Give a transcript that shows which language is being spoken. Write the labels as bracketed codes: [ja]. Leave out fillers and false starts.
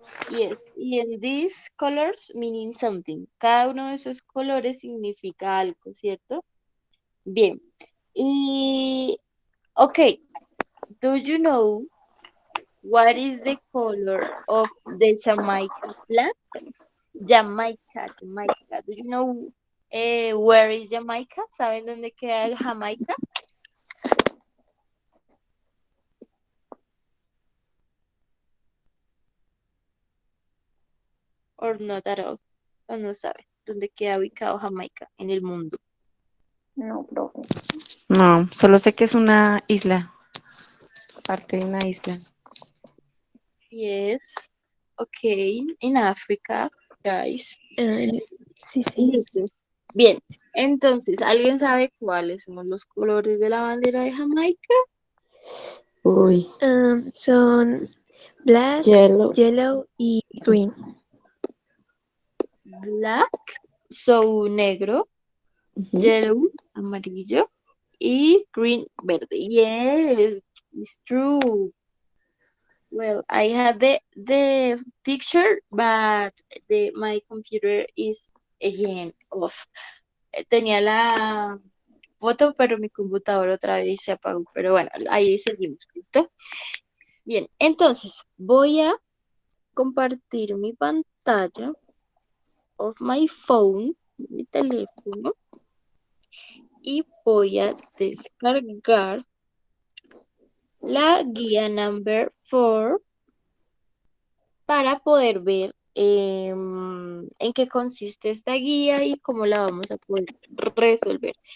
[en] Yes, y en these colors meaning something. [es] Cada uno de esos colores significa algo, ¿cierto? Bien. [en] Y, okay, do you know what is the color of the Jamaica flag? Jamaica, Jamaica. Do you know where is Jamaica? [es] ¿Saben dónde queda Jamaica? [en] Or not at all. [es] O no saben dónde queda ubicado Jamaica en el mundo. No, profe. No, solo sé que es una isla, parte de una isla. [en] Yes. Okay. In Africa, guys. [es] Sí, sí. Listo. Bien. Entonces, ¿alguien sabe cuáles son los colores de la bandera de Jamaica? Uy, Son black, [en] yellow. yellow y green. Black, so negro, Ujú. [es] yellow, amarillo, y green, verde. [en] Yes, it's true. Well, I have the picture, but my computer is again off. [es] Tenía la foto, pero mi computadora otra vez se apagó. Pero bueno, ahí seguimos, ¿listo? Bien, entonces voy a compartir mi pantalla [en] of my phone, [es] mi teléfono, y voy a descargar la guía number 4 para poder ver en qué consiste esta guía y cómo la vamos a poder resolver.